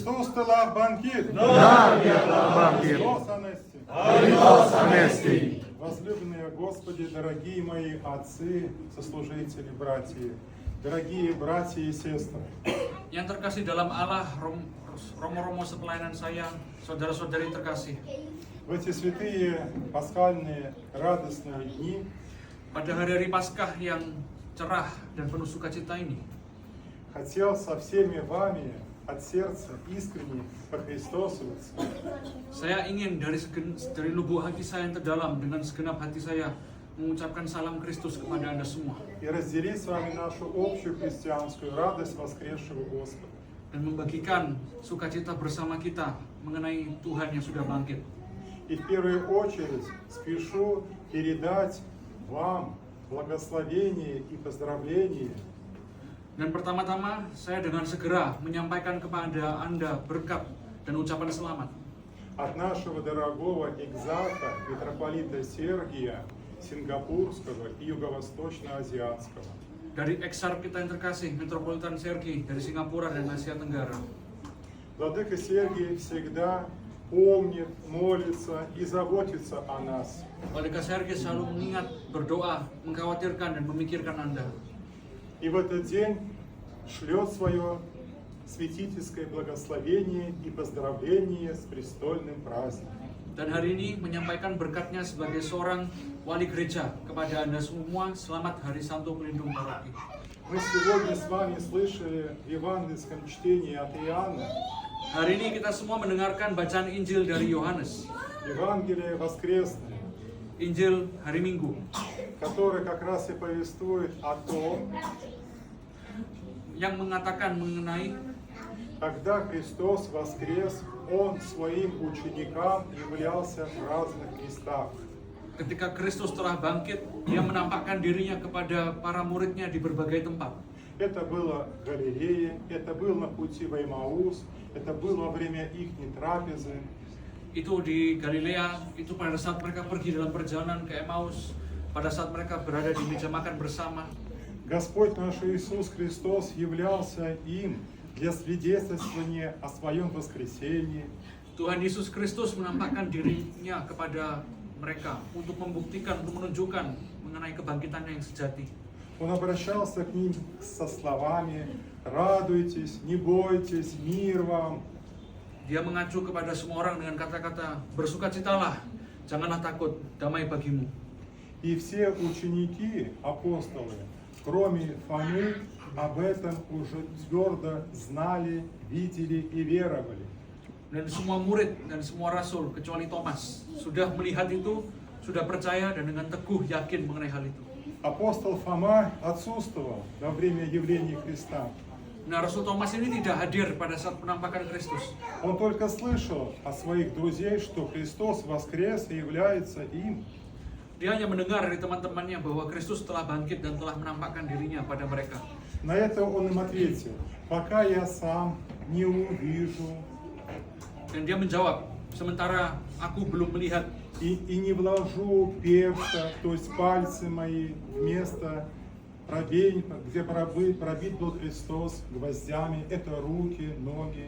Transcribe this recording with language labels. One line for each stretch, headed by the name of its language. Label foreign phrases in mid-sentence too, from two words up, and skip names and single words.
Indonesian: telah bangkit. Benar Dia telah bangkit.
Greek: Χριστός ανέστη.
Russian: Возлюбленные Господи, дорогие мои отцы, сослужители, братья, дорогие братья и сестры.
Indonesian: Yang terkasih dalam Allah, romo-romo sepelayanan saya, saudara-saudari terkasih.
Russian: В эти святые пасхальные радостные дни
Indonesian: Pada hari-hari Paskah yang cerah dan penuh sukacita ini,
Russian: хотел со всеми вами от сердца искренне похристосоваться.
Indonesian: saya ingin dari lubuk hati saya yang terdalam dengan segenap hati saya mengucapkan salam Kristus kepada Anda semua
Russian: И разделить с вами нашу общую христианскую радость воскресшего Господа.
Indonesian: dan membagikan sukacita bersama kita mengenai Tuhan yang sudah bangkit.
Russian: И в первую очередь спешу передать вам благословение и поздравления
Indonesian: Dan pertama-tama saya dengan segera menyampaikan kepada Anda berkat dan ucapan selamat
Russian: от нашего дорогого экзарха митрополита Сергия Сингапурского и Юго-Восточно-Азиатского.
Indonesian: dari eksar kita yang terkasih, Metropolitan Sergi dari Singapura dan Asia Tenggara.
Russian: Владыка Сергий всегда помнит, молится и заботится о нас.
Indonesian: Walaika Sergi selalu mengingat, berdoa, mengkhawatirkan dan memikirkan Anda.
Russian: И в этот день шлет свое святительское благословение и поздравление с престольным праздником.
Indonesian: Dan hari ini menyampaikan berkatnya sebagai seorang wali gereja kepada Anda semua. Selamat Hari Santo Pelindung Paroki.
Russian: Мы сегодня с вами слышали в евангельском чтении от Иоанна
Indonesian: Hari ini kita semua mendengarkan bacaan Injil dari Yohanes,
Russian: Евангелие воскресное,
Indonesian: Injil hari Minggu,
Russian: которое как раз и повествует о том,
Indonesian: yang mengatakan mengenai
Russian: когда Христос воскрес, Он своим ученикам являлся в разных местах.
Indonesian: ketika Kristus telah bangkit, Dia menampakkan dirinya kepada para muridnya di berbagai tempat.
Russian: Это было в Галилее, это было на пути в Эмаус, это было во время их трапезы.
Indonesian: Itu di Galilea, itu pada saat mereka pergi dalam perjalanan ke Emmaus, pada saat mereka berada di meja makan bersama.
Russian: Господь наш Иисус Христос являлся им для свидетельствования о своем воскресении.
Indonesian: Tuhan Yesus Kristus menampakkan dirinya kepada mereka untuk membuktikan, untuk menunjukkan mengenai kebangkitannya yang sejati.
Russian: Он обращался к ним со словами: «Радуйтесь, не бойтесь, мир вам».
Indonesian: Dia mengacu kepada semua orang dengan kata-kата bersukacitalah, janganlah takut, damai bagimu.
Russian: И все ученики, апостолы, кроме Фомы, об этом уже твердо знали, видели и веровали.
Indonesian: Dan semua murid dan semua rasul kecuali Thomas sudah melihat itu, sudah percaya dan dengan teguh yakin mengenai hal itu.
Russian: Апостол Фома отсутствовал во время явления Христа.
Indonesian: Nah, Rasul Thomas ini tidak hadir pada saat penampakan Kristus.
Russian: Он только слышал от своих друзей, что Христос воскрес и является им.
Indonesian: Dia hanya mendengar dari teman-temannya bahwa Kristus telah bangkit dan telah menampakkan dirinya pada mereka.
Russian: На это он им ответил: «Пока я сам не увижу
Indonesian: Dan dia menjawab, sementara aku belum melihat
Russian: и не вложу перста, то есть пальцы мои, в место, где пробит был Христос гвоздями, это руки, ноги.